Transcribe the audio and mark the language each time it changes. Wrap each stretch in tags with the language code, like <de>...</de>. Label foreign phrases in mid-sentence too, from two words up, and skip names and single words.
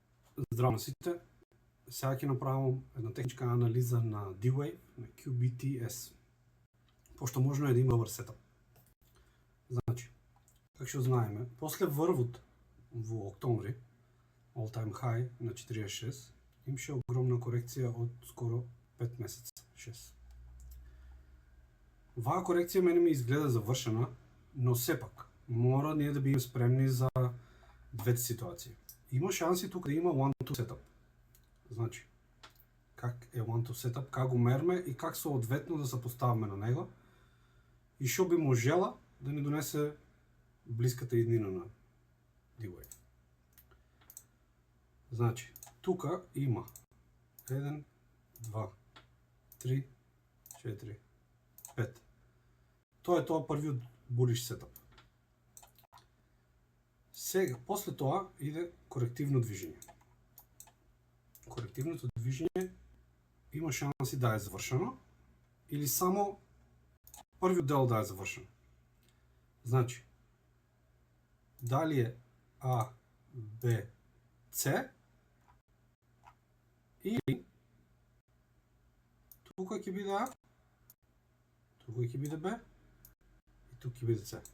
<mk>Здраво на сите. Сега ќе направам една техничка анализа на D-Wave, на QBTS. Пошто можно е да има добар сетап. Значи, как што знаеме, после врвот во октомври,</mk> <en>all time high</en> <mk>на 46, имаше огромна корекција од скоро 5 месеца, 6. Ваа корекција мене ми изгледа завршена, но сепак мора ние да бидеме спремни за двете ситуации. Има шанси тука да има</mk> <en>one-to setup.</en> <mk>Значи, как е</mk> <en>one-to setup,</en> <mk>как го мерме и как соодветно да се поставаме на него и што би можела да ни донесе блиската иднина на D-Wave. Значи, тука има 1, 2, 3, 4, 5. Тоа е тоа првиот</mk> <en>bullish setup.</en> <mk>Сега, после тоа иде корективно движење. Корективното движење има шанси да е завршено или само првиот дел да е завршен. Значи, дали е А, Б, С или тука ќе биде А, тука ќе биде Б и тука ќе биде С.</mk>